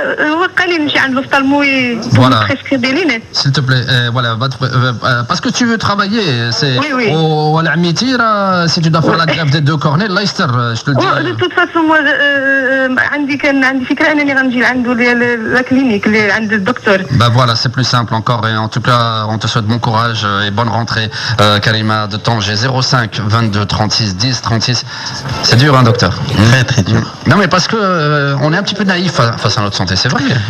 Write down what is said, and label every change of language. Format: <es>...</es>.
<ar>وقالي نمشي عند الاوفtalmo</ar> <fr>prescrire des lunettes. S'il te plaît, voilà, parce que tu veux travailler, c'est</fr> <ar>ولا عميتي راه</ar> <fr>si tu dois faire la greffe des 2 cornets,</fr> <ar>الله يستر</ar> <fr>je te le dis. De toute façon moi</fr> <ar>عندي فكره انني غنجي عنده لا كلينيك اللي عند الدكتور.</ar> <fr>Bah voilà, c'est plus simple encore, et en tout cas on te souhaite bon courage et bonne rentrée Karima de Tanger. 05 22 36 10 36. C'est dur, hein, docteur? Très très dur. Non mais parce que on est un petit peu naïf face à notre santé, c'est vrai.</fr>